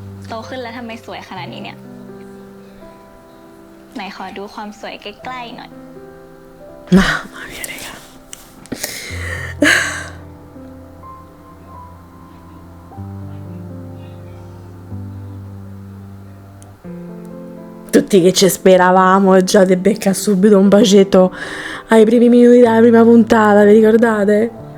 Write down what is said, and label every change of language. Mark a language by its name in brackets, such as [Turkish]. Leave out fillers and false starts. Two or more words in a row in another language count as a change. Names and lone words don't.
[Thai] โตขึ้นแล้วทำไมสวยขนาดนี้เนี่ย ไหนขอดูความสวยใกล้ๆหน่อย [Italian] Mamma mia, raga. Tutti che ci speravamo e già te becca subito un bacetto ai primi minuti della prima puntata, vi ricordate?